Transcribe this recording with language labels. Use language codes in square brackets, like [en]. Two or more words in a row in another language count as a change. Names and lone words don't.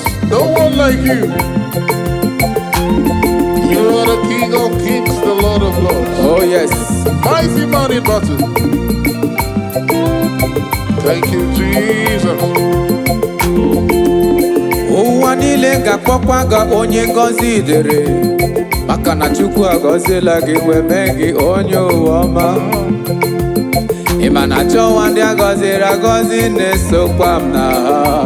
[en] No one like you. You are the King of Kings, the Lord of Lords. Oh, yes. Mighty man in battle. Thank you, Jesus. [ig] Ụwa niile ga-akpọkwa gị onye ngọzi dịrị, maka na Chukwu agọziela gị wee mee gị onye ụwa ọma. Ị ma na chọwa ndị a gọziri agọzi na-esokwa m na ha.